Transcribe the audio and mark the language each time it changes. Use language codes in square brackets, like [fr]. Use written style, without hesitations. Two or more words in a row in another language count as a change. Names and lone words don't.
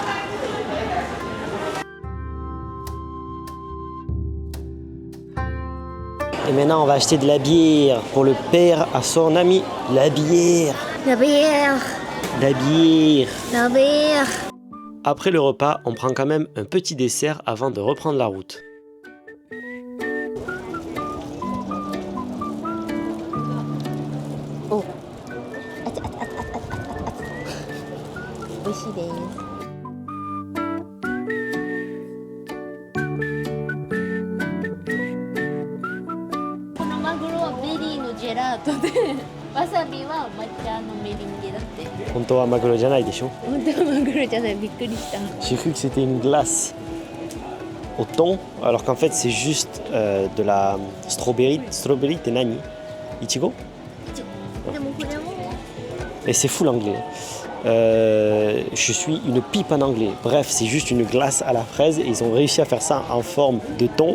[fr] Et maintenant on va acheter de la bière pour le père à son ami. La bière. La bière. La bière. La bière. Après le repas, on prend quand même un petit dessert avant de reprendre la route. Oh. [ja] 美味しいです。このマグロはベリーのジェラートで、わさびは抹茶のメリンゲだって。本当はマグロじゃないでしょ。本当はマグロじゃない、びっくりした。 [fr] J'ai cru que c'était une glace au thon, alors qu'en fait c'est juste de la strawberry t'es nani? Ichigo? Et c'est full anglais. Je suis une pipe en anglais. Bref, c'est juste une glace à la fraise et ils ont réussi à faire ça en forme de thon.